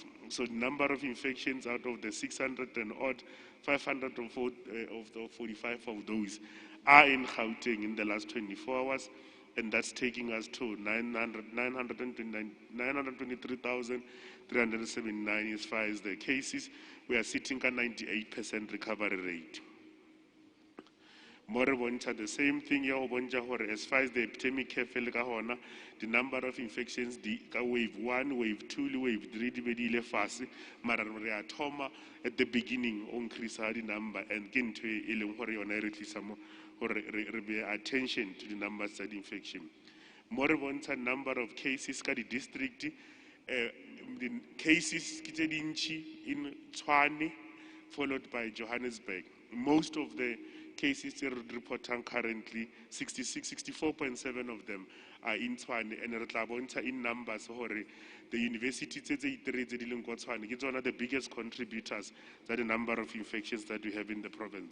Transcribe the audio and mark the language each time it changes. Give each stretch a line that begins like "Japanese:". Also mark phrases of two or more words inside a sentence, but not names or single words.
English: So the number of infections out of the 600 and odd, 545 of those are in Gauteng in the last 24 hours, and that's taking us to 923,379 as far as the cases. We are sitting at 98% recovery rate. More the same thing as far as the epidemic the number of infections the wave 1, wave 2, wave 3
Tswana: di fast mara re a thoma
English: at the beginning increase the number, and
Tswana: ke ntho e leng gore yona re tlisa mo gore re be
English: attention to the numbers of infection. More number of cases
Tswana: ka di
English: district, the cases
Tswana: ke tse dintsi
English: in Tshwane followed by Johannesburg. Most of the cases reported currently, 64.7 of them are in Tshwane, and in numbers the university is one of the biggest contributors to the number of infections that we have in the province.